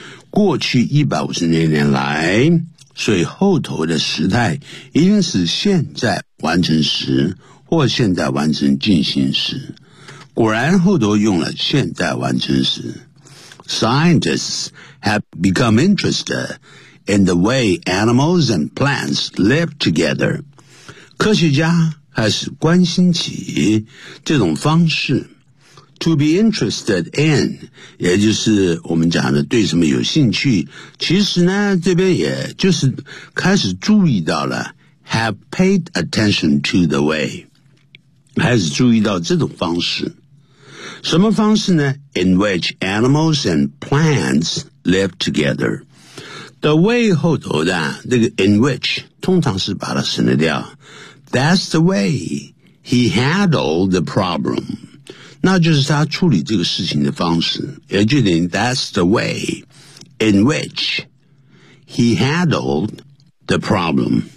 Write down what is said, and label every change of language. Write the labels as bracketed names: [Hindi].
[Chinese] 过去150年来,所以后头的时态一定是现在完成时或现在完成进行时。果然后头用了现在完成时。 [English] Scientists have become interested in the way animals and plants live together. [Chinese] 科学家还是关心起这种方式 [English] To be interested in [Chinese] 也就是我们讲的对什么有兴趣其实呢这边也就是开始注意到了 [English] Have paid attention to the way [Chinese] 开始注意到这种方式什么方式呢 [English] In which animals and plants live together The way [Chinese] 后头的这个 [English] in which [Chinese] 通常是把它省得掉 [English] That's the way he handled the problem. [Chinese] 那就是他处理这个事情的方式。也就是 [English] That's the way in which he handled the problem.